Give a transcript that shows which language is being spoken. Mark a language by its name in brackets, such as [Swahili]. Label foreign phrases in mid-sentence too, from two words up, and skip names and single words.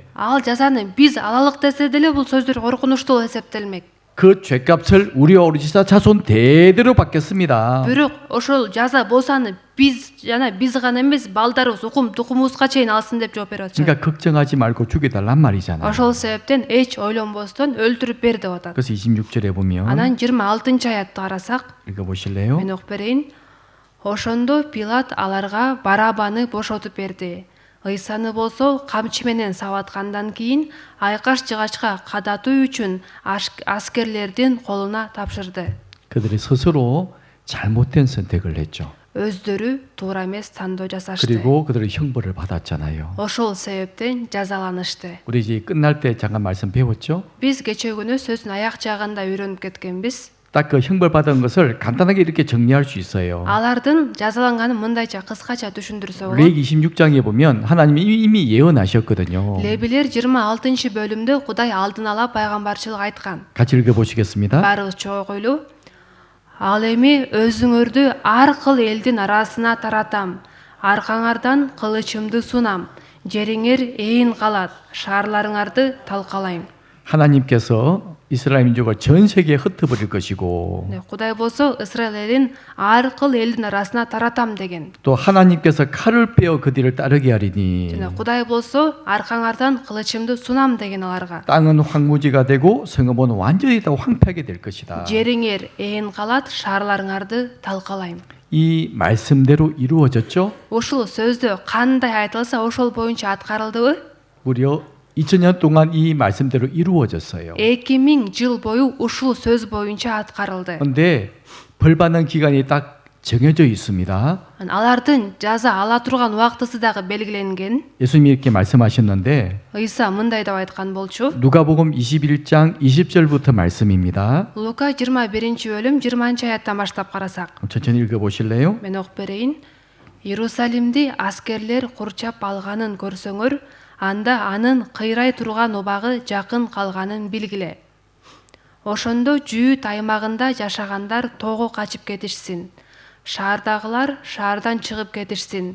[Kyrgyz] Ал жазаны биз алалык десе деле бул сөздөр коркунучтуу эсептелмек. [Korean] 그 죄값을 우리 어리지사 자손 대대로 받겠습니다. [Kyrgyz] Бирок ошол жаза болсаны биз жана биз гана эмес балдарыбыз укум тукумубузга чейин алсын деп жооп берип атышат. [Korean] 그러니까 걱정하지 말고 죽여달란 말이잖아요. [Kyrgyz] Ошол себептен эч ойлонбостон өлтүрүп бер деп атат. [Korean] 그래서 26절에 보면 [Kyrgyz] Анан 26-аятты карасак, [Korean] 읽어보실래요? [Kyrgyz] мен окуп берейин. Ошондо Пилат аларга Барабаны бошотуп берди. Ыйсаны болсо камчы менен сабаткандан кийин айкаш жыгачка кадатуу үчүн аскерлердин колуна тапшырды. [Korean] 그들이 스스로 잘못된 선택을 했죠. [Kyrgyz] Өздөрү туура эмес тандоо жасашты. [Korean] 그리고 그들은 형벌을 받았잖아요. [Kyrgyz] Ошол себептен жазаланышты. [Korean] 우리 이제 끝날 때 잠깐 말씀 배웠죠? [Kyrgyz] Биз кечээ күнү сөздүн аяк жагында үйрөнүп кеткенбиз. [Korean] 딱 그 형벌 받은 것을 간단하게 이렇게 정리할 수 있어요. [Kyrgyz] Алардын жазаланганын мындайча кыскача түшүндүрсө болот. [Korean] 레위기 26장에 보면 하나님이 이미 예언하셨거든요. [Kyrgyz] Лебилер 26-бөлүмдө Кудай алдын ала пайгамбарчылык айткан. [Korean] 같이 읽어보시겠습니다. [Kyrgyz] Баарыбыз чогойлу. Ал эми өзүңөрдү ар кыл элдин арасына таратам. Аркаңардан кылычымды сунам. Жериңер эйин калат. Шаарларыңарды талкалайм. [Korean] 하나님께서 이스라엘 민족을 전 세계에 흩어버릴 것이고 [Kyrgyz] Кудай болсо Исраил элин ар кыл элдин арасына таратам деген. [Korean] 또 하나님께서 칼을 빼어 그들을 따르게 하리니 [Kyrgyz] Жана Кудай болсо аркаңардан кылычымды сунам деген аларга. [Korean] 땅은 황무지가 되고 성읍은 완전히 다 황폐하게 될 것이다. [Kyrgyz] Жериңер эйин калат, шаарларыңарды талкалайм. [Korean] 이 말씀대로 이루어졌죠? [Kyrgyz] Ушул сөздө кандай айтылса ошол боюнча аткарылдыбы? [Korean] 무려 2000년 동안 이 말씀대로 이루어졌어요. [Kyrgyz] 2000 жыл бою ушул сөз боюнча аткарылды. [Korean] 근데 벌 받는 기간이 딱 정해져 있습니다. [Kyrgyz] Алардын жаза ала турган убактысы дагы белгиленген. [Korean] 예수님이 이렇게 말씀하셨는데 [Kyrgyz] Ыйса мындай деп айткан болчу. [Korean] 누가복음 21장 20절부터 말씀입니다. [Kyrgyz] Лука 21-бөлүм 20-аяттан баштап карасак. [Korean] 천천히 읽어보실래요? [Kyrgyz] Мен окуп берейин. Иерусалимди аскерлер курчап алганын көрсөңөр, анда анын кыйрай турган убагы жакын калганын билгиле. Ошондо Жүйүт аймагында жашагандар тоого качып кетишсин. Шаардагылар шаардан чыгып кетишсин.